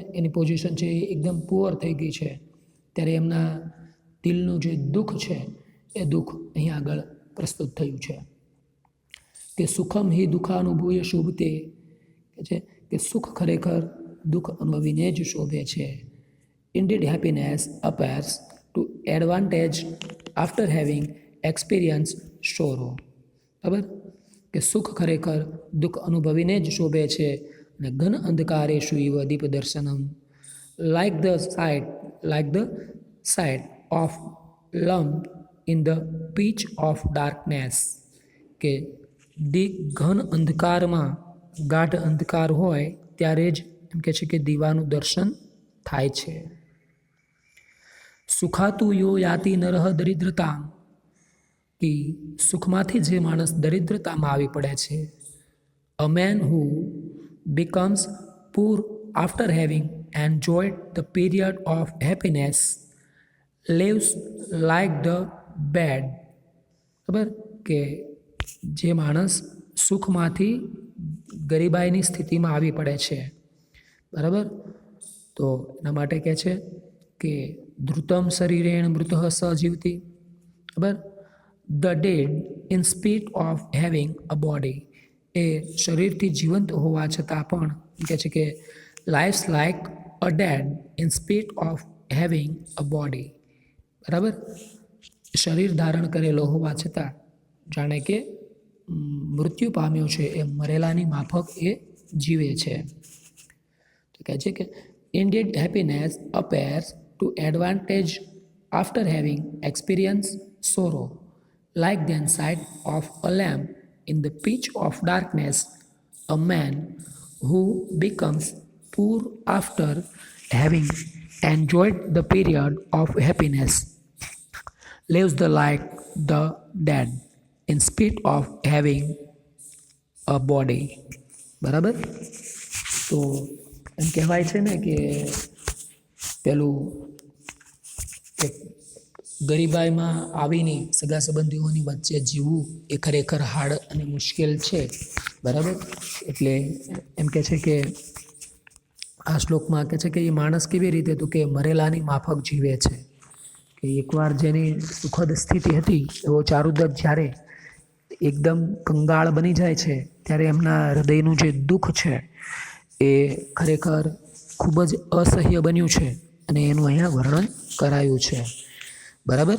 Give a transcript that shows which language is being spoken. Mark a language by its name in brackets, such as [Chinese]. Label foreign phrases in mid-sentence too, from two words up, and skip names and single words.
[Gujarati] એની પોઝિશન છે એ એકદમ પુઅર થઈ ગઈ છે, ત્યારે એમના દિલનું જે દુઃખ છે એ દુઃખ અહીં આગળ પ્રસ્તુત થયું છે કે [Sanskrit] सुखम् हि दुःखानुभूय शोभते, [Gujarati] કે છે કે સુખ ખરેખર દુઃખ અનુભવીને જ શોભે છે. [English] Indeed happiness appears to advantage after having experienced sorrow. [Gujarati] બરાબર, કે સુખ ખરેખર દુઃખ અનુભવીને જ શોભે છે. [English] અને [Sanskrit] घन अन्धकारेषु इव दीपदर्शनम् [English] like the sight of lump in the pitch of darkness. [Gujarati] કે ઘન અંધકારમાં, ગાઢ અંધકાર હોય ત્યારે જ એમ કહે છે કે દીવાનું દર્શન થાય છે. [Sanskrit] सुखात्तु यो याति नरः दरिद्रताम्, [Gujarati] કે સુખમાંથી જે માણસ દરિદ્રતામાં આવી પડે છે. [English] A man who becomes poor after having enjoyed the period of happiness lives like the bad. [Gujarati] ખબર કે જે માણસ સુખમાંથી ગરીબાઈની સ્થિતિમાં આવી પડે છે, બરાબર. તો એના માટે કહે છે કે [Sanskrit] धृतम् शरीरेण मृतः स जीवति. [Gujarati] બરાબર. [English] The dead in spite of having a body, [Gujarati] એ શરીરથી જીવંત હોવા છતાં પણ કહે છે કે [English] lives like a dead in spite of having a body. [Gujarati] બરાબર. શરીર ધારણ કરેલો હોવા છતાં જાણે કે મૃત્યુ પામ્યો છે, એ મરેલાની માફક એ જીવે છે. તો કહે છે કે [English] indeed happiness appears to advantage after having experienced sorrow, like the sight of a lamp in the pitch of darkness. A man who becomes poor after having enjoyed the period of happiness lives like the dead in spite of having a body. [Gujarati] બરાબર. તો એમ કહેવાય છે ને કે પેલું કે ગરીબાઈમાં આવીને સગા સંબંધીઓની વચ્ચે જીવવું એ ખરેખર હાર્ડ અને મુશ્કેલ છે, બરાબર. એટલે એમ કહે છે કે આ શ્લોકમાં કહે છે કે એ માણસ કેવી રીતે તો કે મરેલાની માફક જીવે છે, કે એકવાર જેની સુખદ સ્થિતિ હતી એવો ચારુદત્ત જ્યારે એકદમ કંગાળ બની જાય છે ત્યારે એમના હૃદયનું જે દુઃખ છે એ ખરેખર ખૂબ જ અસહ્ય બન્યું છે અને એનું અહીંયા વર્ણન કરાયું છે, બરાબર.